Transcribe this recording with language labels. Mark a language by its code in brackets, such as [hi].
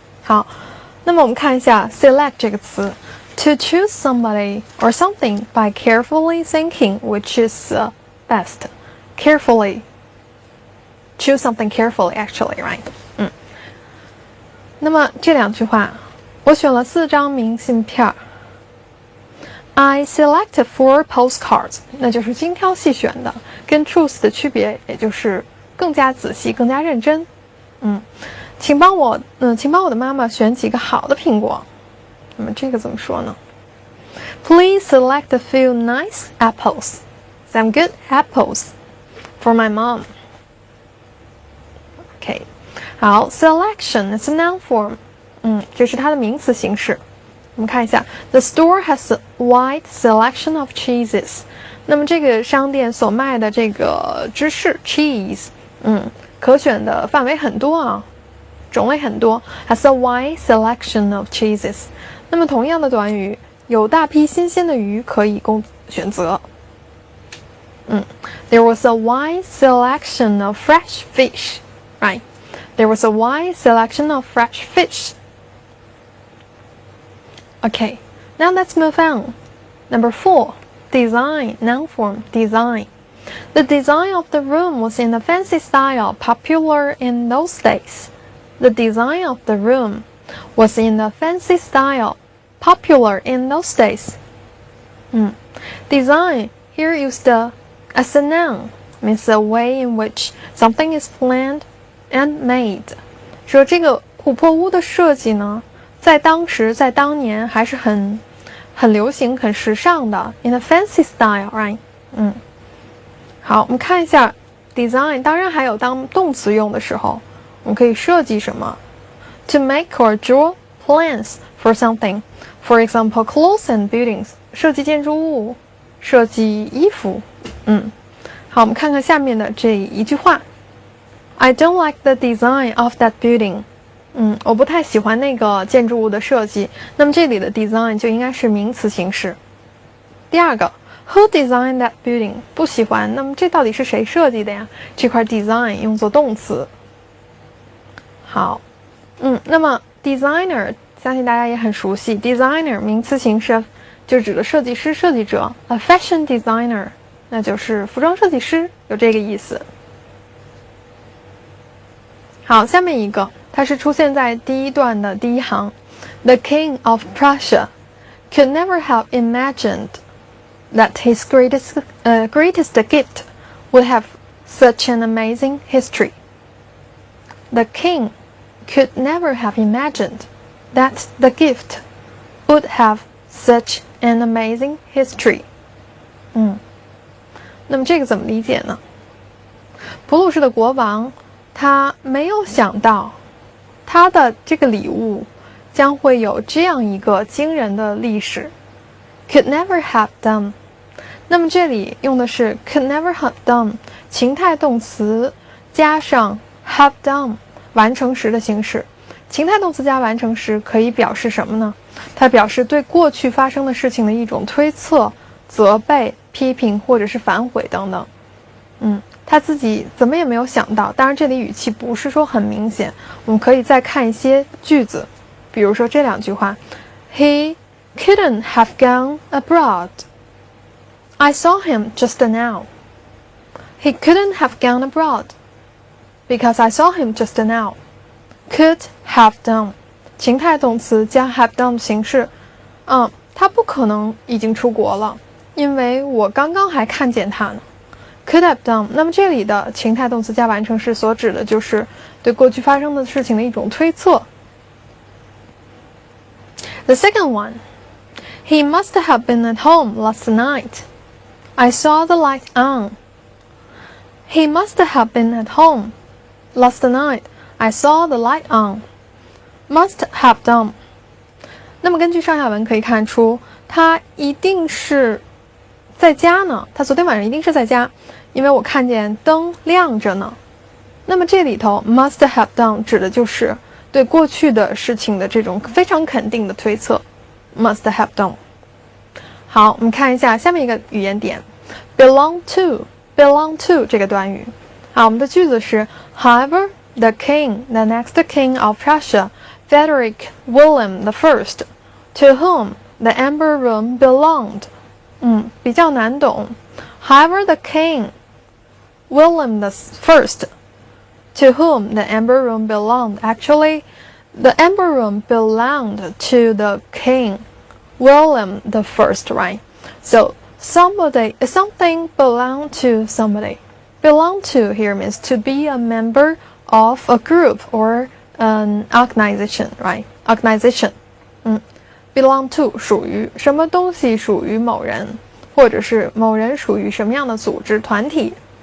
[zh] 好，那么我们看一下 [en] select [zh] 这个词 [en] ，to choose somebody or something by carefully thinking which is best. Carefully choose something carefully, actually, right? [zh] 那么这两句话，我选了4张明信片。 [en] I selected 4 postcards， [zh] 那就是精挑细选的，跟 choose 的区别，也就是更加仔细、更加认真。请帮我的妈妈选几个好的苹果。那么这个怎么说呢 [en] ？Please select a few nice apples, some good apples for my mom. Okay. 好 ，selection is a noun form， [zh] 这是它的名词形式。我们看一下 [en] ，The store has a wide selection of cheeses。 [zh] 那么这个商店所卖的这个芝士 cheese，可选的范围很多啊。种类很多 [en] ，has a wide selection of cheeses。 [zh] 那么同样的短语，有大批新鲜的鱼可以供选择。 [en] There was a wide selection of fresh fish, right? There was a wide selection of fresh fish. Okay, now let's move on. Number 4, design, noun form, design. The design of the room was in a fancy style popular in those days. The design of the room was in a fancy style popular in those days. Design here used as a noun means a way in which something is planned and made. [zh] 说这个琥珀屋的设计呢，在当时在当年还是很流行很时尚的 [en] in a fancy style, right? [zh] 好，我们看一下 design， 当然还有当动词用的时候，我们可以设计什么 [en] to make or draw plans for something. For example, clothes and buildings. [zh] 设计建筑物，设计衣服。好，我们看看下面的这一句话 [en] I don't like the design of that building. [zh] 我不太喜欢那个建筑物的设计。那么这里的 design 就应该是名词形式。第二个 [en] Who designed that building? [zh] 不喜欢，那么这到底是谁设计的呀？这块 design 用作动词。好，那么 designer 相信大家也很熟悉 designer 名词形式就指的设计师、设计者 [en] a fashion designer [zh] 那就是服装设计师，有这个意思。 [en] 好，下面一个它是出现在第一段的第一行 The king of Prussia could never have imagined that his greatest gift would have such an amazing history. The king could never have imagined that the gift would have such an amazing history. [zh] 那么这个怎么理解呢？普鲁士的国王他没有想到他的这个礼物将会有这样一个惊人的历史 [en] could never have done。 [zh] 那么这里用的是 [en] could never have done [zh] 情态动词加上 have done 完成时的形式。情态动词加完成时可以表示什么呢？它表示对过去发生的事情的一种推测、责备、批评或者是反悔等等。他自己怎么也没有想到，当然这里语气不是说很明显，我们可以再看一些句子，比如说这两句话 [en] He couldn't have gone abroad. I saw him just now. He couldn't have gone abroad because I saw him just now. Could have done [zh] 情态动词加 have done 形式，他不可能已经出国了，因为我刚刚还看见他呢。 [en] Could have done [zh] 那么这里的情态动词加完成时所指的就是对过去发生的事情的一种推测。 [en] The second one, he must have been at home last night. I saw the light on. He must have been at home last night. I saw the light on. Must have done. [zh] 那么根据上下文可以看出，他一定是在家呢。他昨天晚上一定是在家，因为我看见灯亮着呢。那么这里头 [en] must have done [zh] 指的就是对过去的事情的这种非常肯定的推测。 [en] Must have done. [zh] 好，我们看一下下面一个语言点 belong to 这个短语。 [en] 好，我们的句子是 However, the next king of Prussia, Frederick William I, to whom the Amber Room belonged. [zh] 比较难懂。 [en] However, the king, William I, to whom the Amber Room belonged. Actually, the Amber Room belonged to the king, William I, right? So, something belonged to somebody. Belong to here means to be a member of a group or an organization, right? Organization. [zh] Belong to 属于什么东西属于某人，或者是某人属于什么样的组织团体。